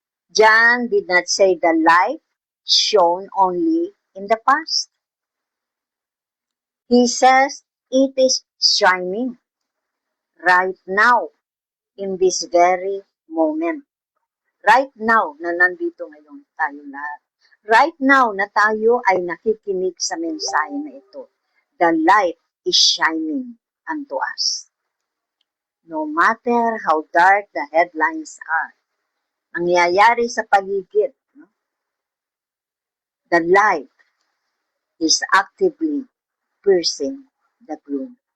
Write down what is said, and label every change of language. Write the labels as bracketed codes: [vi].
[en] John did not say the light shone only in the past. He says it is shining right now, in this very moment. Right now [tl] na nandito ngayon tayo lahat. [en] Right now [tl] na tayo ay nakikinig sa mensahe na ito. [en] The light is shining unto us. No matter how dark the headlines are, [tl] nangyayari sa paligid, [en] no? The light is actively piercing the gloom.